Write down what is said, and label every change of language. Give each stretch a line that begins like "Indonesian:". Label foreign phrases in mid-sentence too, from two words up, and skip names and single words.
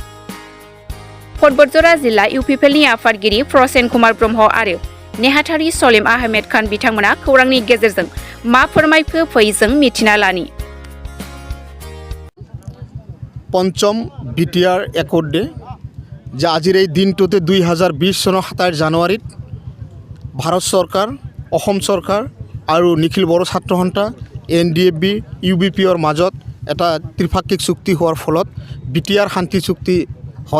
Bodo: बतझर जिल्ला UPPLनि आफादगिरि प्रसेन कुमार ब्रह्म आरो नेहाथारि सलिम आहमेद खान बिथांमोना खौरांनि गेजेरजों मा फोरमायखो फै जों मिथिना लानि।
Assamese: पंचम BTR
English: accord day
Assamese: যে আজিৰ এই দিনটোতে 2020 চনৰ 27 জানুৱাৰীত ভাৰত চৰকাৰ, অসম চৰকাৰ আৰু নিখিল বড়ো ছাত্ৰ সন্থা NDP UPPLৰ মাজত এটা ত্ৰিপাক্ষিক চুক্তি হোৱাৰ ফলত BTR শান্তি চুক্তি হয়।